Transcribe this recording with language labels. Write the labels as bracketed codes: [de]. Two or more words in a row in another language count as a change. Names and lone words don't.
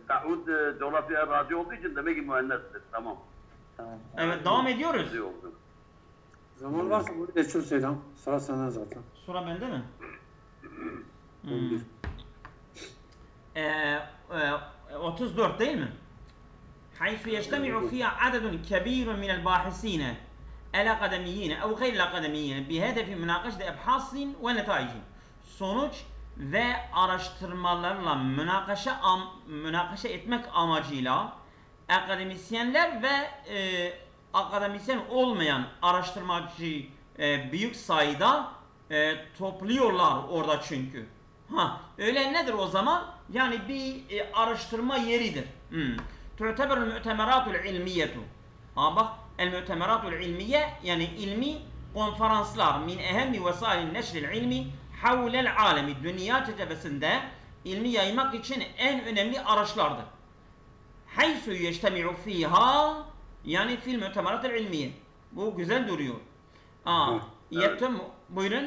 [ar] تعود الجغرافيا [tr] raci olduğu için demek ki müennestir. Tamam. Evet, devam ediyoruz. Zaman varsa bunu geçiyor Selam. Sıra senden zaten. Sura bende mi? 34 değil mi? [ar] حيث يجتمع فيها عدد كبير من الباحثين الأكاديميين أو غير الأكاديميين بهدف مناقشة أبحاث ونتائج. [tr] Sonuç ve araştırmalarla münakaşa etmek amacıyla akademisyenler ve akademisyen olmayan araştırmacı büyük sayıda topluyorlar orada çünkü. Öyle nedir o zaman? Yani bir araştırma yeridir. [ar] تعتبر المؤتمرات العلمية. [tr] bak, [ar] المؤتمرات العلمية [tr] yani ilmi konferanslar [ar] من أهم وسائل نشر العلم حول العالم, [tr] dünya çerçevesinde ilmi yaymak için en önemli araçlardır. [ar] حيث يجتمع فيها yani في المؤتمرات العلمية. [tr] Bu güzel duruyor. Yettim, buyurun.